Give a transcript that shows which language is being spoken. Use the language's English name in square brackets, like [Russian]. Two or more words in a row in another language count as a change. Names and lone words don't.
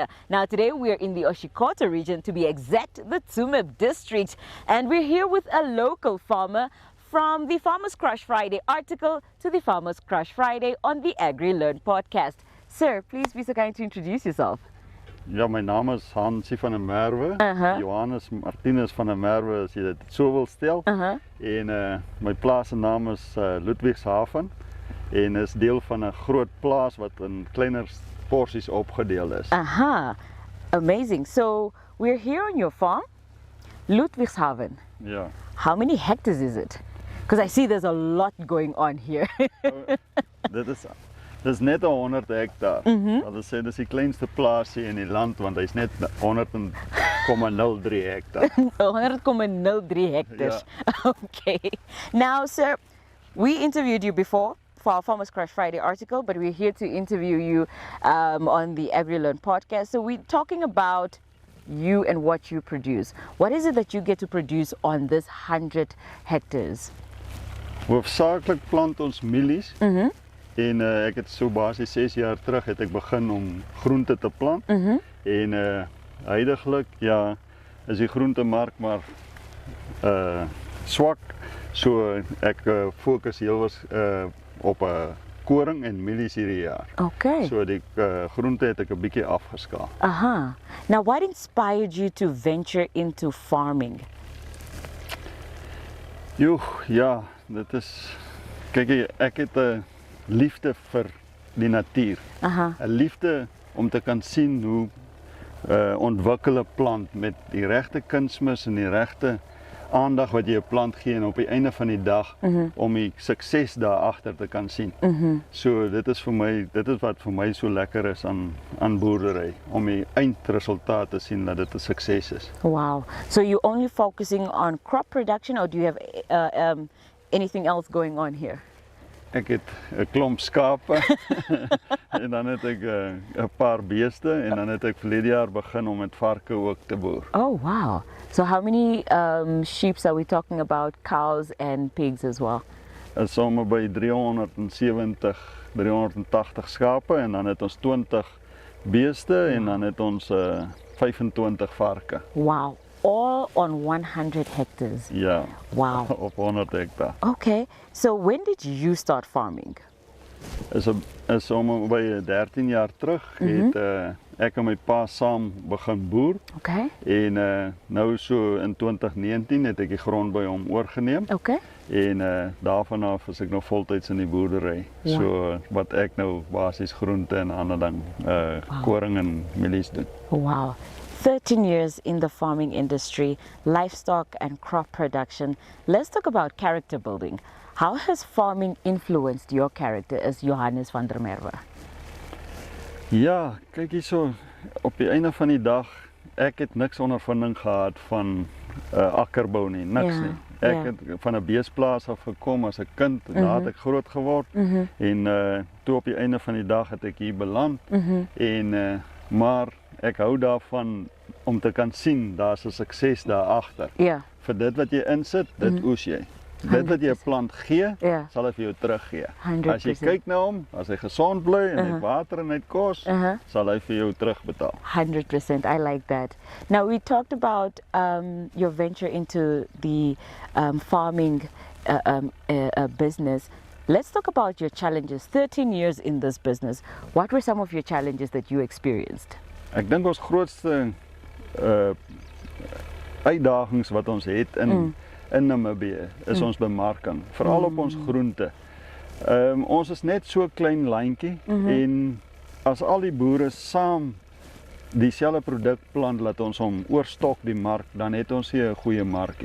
[English] Now today we're in the Oshikoto region, to be exact, the Tsumeb district, and we're here with a local farmer. From the Farmers Crush Friday article to the Farmers Crush Friday on the Agri podcast. Sir, please be so kind to introduce yourself. [Afrikaans] Ja, my naam is Hansie van der Merwe. Johannes Martinus van der Merwe, as jy dit so wil stel. En my plaas se naam is Ludwigshaven en is deel van 'n groot plaas wat in kleiner porsies opgedeel is. [English] Amazing. So we're here on your farm, Ludwigshaven. [Afrikaans] Ja. [English] How many hectares is it? Because I see there's a lot going on here. [Afrikaans] Dit is net 100 hektaar. Hulle sê dis die kleinste plaasie in die land want hy's net 100,03 hektaar. [English] 100,03 hectares. Yeah. Okay. Now, sir, we interviewed you before for our Farmers Crush Friday article, but we're here to interview you on the Agri podcast. So we're talking about you and what you produce. What is it that you get to produce on this 100 hectares? [Afrikaans] Hoofsaaklik plant ons mielies. En ek het so basies 6 jaar terug het ek begin om groente te plant. En huidiglik ja, is die groentemark maar swak. So ek fokus heel op koring en mielies hierdie jaar. Okay. So die groente het ek 'n bietjie afgeskaal. [English] Now what inspired you to venture into farming? [Afrikaans] Ja, dit is kyk ek het 'n liefde vir die natuur. 'n Liefde om te kan sien hoe ontwikkel 'n plant met die regte kunsmis en die regte aandag wat jy 'n plant gee en op die einde van die dag om die sukses daar agter te kan sien. So dit is wat vir my so lekker is aan boerdery, om die eindresultaat te sien dat dit 'n sukses is. [English] Wow. So you're only focusing on crop production, or do you have anything else going on here? [Afrikaans] Ek het 'n klomp skape en dan het ek 'n paar beeste en dan het ek verlede jaar begin om met varke ook te boer. [English] Oh wow. So how many sheep are we talking about, cows and pigs as well? [Afrikaans] Is sommer by 370, 380 skape en dan het ons 20 beeste en dan het ons 25 varke. [English] Wow. all on 100 hectares. [Afrikaans] Ja, [English] Wow. [Afrikaans] op 100 hektaar. [English] Okay, so when did you start farming? [Afrikaans] Is om by 13 jaar terug het ek en my pa saam begin boer. Okay, En nou so in 2019 het ek die grond by hom oorgeneem. okay. En daarvan af is ek nog voltyds in die boerdery. Ja. So wat ek nou basies groente en ander ding, koring en mielies doen. Wow. [English] 13 years in the farming industry, livestock and crop production. Let's talk about character building. How has farming influenced your character as Johannes van der Merwe? [Afrikaans] Ja, kyk hierso, op die einde van die dag, ek het niks ondervinding gehad van akkerbou nie, niks Ja, nie. Ek ja. het van 'n beesplaas af gekom as 'n kind, daar het ek groot geword. En toe op die einde van die dag het ek hier beland. En maar ek hou daarvan om te kan sien daar's 'n sukses daar agter. Ja. Vir dit wat jy insit, dit oes jy. Dit wat jy 'n plant gee, Ja. sal hy vir jou teruggee. [English] 100%. [Afrikaans] As jy kyk na hom, as hy gesond bly en hy het water en hy het kos, sal hy vir jou terugbetaal. [English] 100%. I like that. Now, we talked about your venture into the farming business. Let's talk about your challenges. 13 years in this business. What were some of your challenges that you experienced? [Afrikaans] Ek dink ons grootste uitdagings wat ons het in Namibië is ons bemarking, veral op ons groente. Ons is net so klein lyntjie en as al die boere saam dieselfde produk plant, laat ons hom oorstok die mark, dan het ons hier 'n goeie markie.